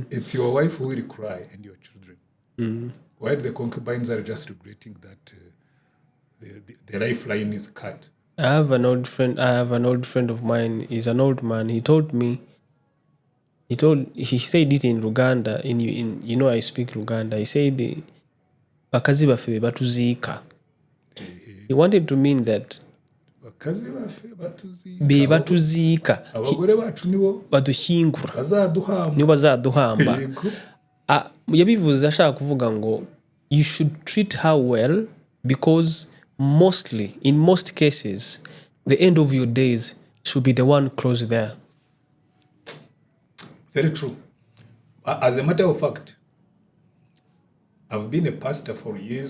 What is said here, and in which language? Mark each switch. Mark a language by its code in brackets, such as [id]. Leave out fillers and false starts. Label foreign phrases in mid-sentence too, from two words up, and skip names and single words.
[en] It's your wife who will cry and your children. While the concubines are just regretting that the lifeline is cut. I have an old friend of mine. He's an old man. He told me. He said it in Rwanda. In I speak Rwanda. He said [lg] bakazi bafe batuziika. [en] He wanted to mean that [lg] bakazi bafe be batuziika [rw] abagore bacu nibo badushyingura bazaduhamba nibo bazaduhamba. Yabivuze ashaka kuvuga ngo [en] you should treat her well because in most cases the end of your days should be the one close there. Very true. As a matter of fact, I've been a pastor for years.